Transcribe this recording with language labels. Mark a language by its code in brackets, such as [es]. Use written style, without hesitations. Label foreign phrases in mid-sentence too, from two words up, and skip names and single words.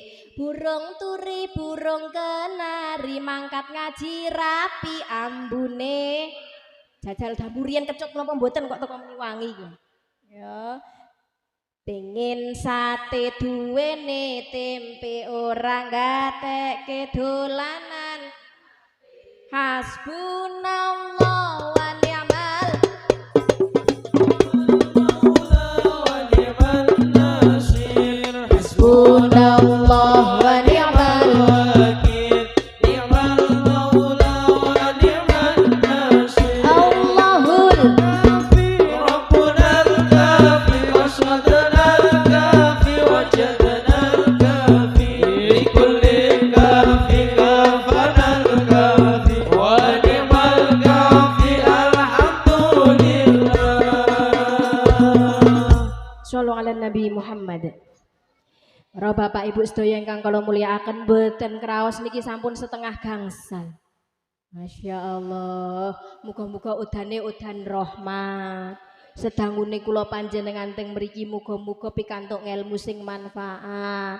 [jv] Burung turi burung kenari mangkat ngaji rapi ambune. Jajal damburian kecut napa mboten kok teko muni wangi iki. Ya. Pengin sate duwene tempe ora gatekke dolanan. [ar] حسبنا الله ونعم حسبنا الله ونعم الوكيل نعم المولى ونعم النصير الله الكافي ربنا الكافي وسودنا الكافي وجدنا الكافي كل كافي كفانا الكافي صلوا على النبي محمد. [jv] Para bapak ibu sedaya ingkang kula mulyakaken boten kraos niki sampun setengah gangsal. [ar] ما شاء الله, [jv] muga-muga udane udan rahmat. sedangune kula panjenengan teng mriki muga-muga pikantuk ngelmu sing manfaat.